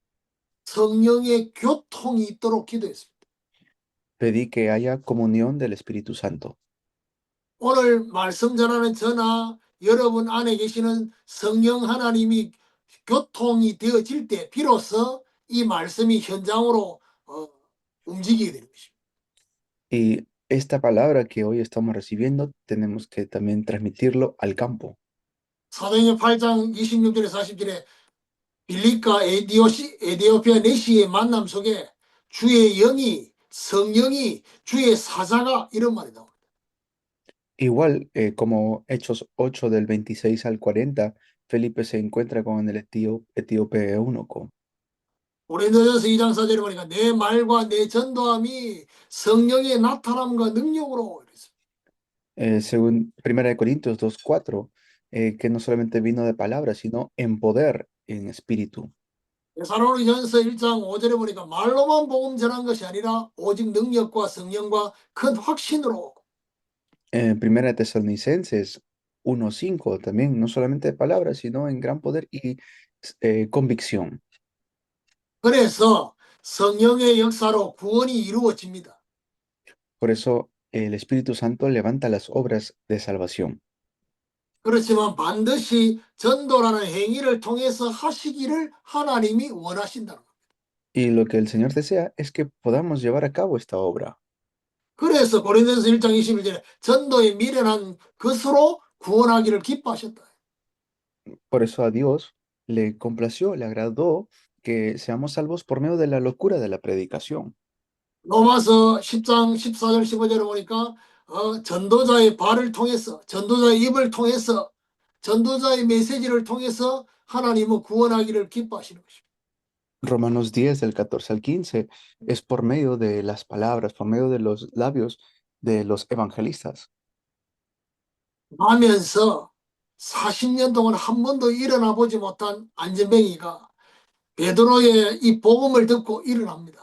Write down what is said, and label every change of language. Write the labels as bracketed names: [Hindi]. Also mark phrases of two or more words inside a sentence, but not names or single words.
[Korean] 성령의 교통이 있도록 기도했습니다. [Spanish] Pedí que haya comunión del Espíritu Santo. [Korean] 오늘 말씀 전하는 저나 여러분 안에 계시는 성령 하나님이 교통이 되어질 때 비로소 이 말씀이 현장으로 움직이게 되는 것입니다. [Spanish] Y esta palabra que hoy estamos recibiendo, tenemos que también transmitirlo al campo. [Korean] 사도행전 8장 26절에 40절에 빌립과 에디오피아 내시의 만남 속에 주의 영이 성령이 주의 사자가 이런 말이 나옵니다. [Spanish] Igual, como Hechos 8 del 26 al 40, Felipe se encuentra con el etíope eunuco. [Korean] 고린도전서 2장 4절에 보니까 내 말과 내 전도함이 성령의 나타남과 능력으로 이랬습니다. [Spanish] Según 1 Corintios 2:4, que no solamente vino de palabra, sino en poder, en espíritu. [Korean] 데살로니가전서 1장 5절에 보니까 말로만 복음 전한 것이 아니라 오직 능력과 성령과 큰 확신으로. [Spanish] Primera Tesalonicenses 1:5 también, no solamente de palabra, sino en gran poder y convicción. [Korean] 그래서 성령의 역사로 구원이 이루어집니다. [Spanish] Por eso el Espíritu Santo levanta las obras de salvación. [Korean] 그렇지만 반드시 전도라는 행위를 통해서 하시기를 하나님이 원하신다는 겁니다. [Spanish] Y lo que el Señor desea es que podamos llevar a cabo esta obra. [Korean] 그래서 고린도전서 1장 21절에 전도에 미련한 것으로 구원하기를 기뻐하셨다. [Spanish] Por eso a Dios le complació, le agradó que seamos salvos por medio de la locura de la predicación. [Korean] 로마서 10장 14절 15절에 보니까 전도자의 발을 통해서 전도자의 입을 통해서 전도자의 메시지를 통해서 하나님은 구원하기를 기뻐하시는 것입니다. [Spanish] Romanos 10 del 14 al 15 es por medio de las palabras, por medio de los labios de los evangelistas. [Korean] 하면서 40년 동안 한 번도 일어나 보지 못한 안전뱅이가 베드로의 이 복음을 듣고 일어납니다.